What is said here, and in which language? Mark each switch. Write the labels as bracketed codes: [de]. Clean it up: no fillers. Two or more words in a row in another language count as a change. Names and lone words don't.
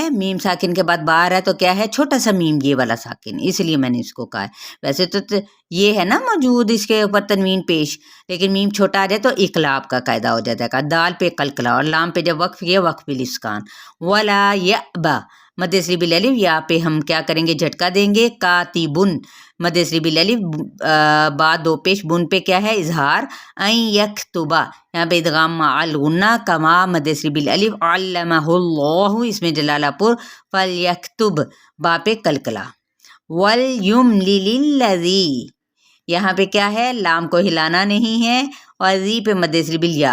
[ur] میم ساکن کے بعد باہر ہے تو کیا ہے؟ چھوٹا سا میم، یہ والا ساکن، اس لیے میں نے اس کو کہا ہے. ویسے تو یہ ہے نا موجود اس کے اوپر تنوین پیش، لیکن میم چھوٹا آ جائے تو اقلاب کا قاعدہ ہو جاتا ہے. دال پہ قلقلہ اور لام پہ جب وقف کیا [ar] وقف بالاسکان. ولا یأبا مد اصلی بالالف، [ur] یا پہ ہم کیا کریں گے؟ جھٹکا دیں گے. [ar] کاتبن مد اصلی بالالف، [ur] با دو پیش، بن پہ کیا ہے؟ اظہار. [ar] این یکتبا [ur] یہاں پہ [ar] ادغام مع الغنہ کما مد اصلی بالالف. علمہ اللہ [ur] اس میں جلالہ پور. فلیکتب با پہ قلقلہ. [ar] ولیملل الذی [ur] یہاں پہ کیا ہے؟ لام کو ہلانا نہیں ہے، اور ذی پہ [ar] مد اصلی بالیا.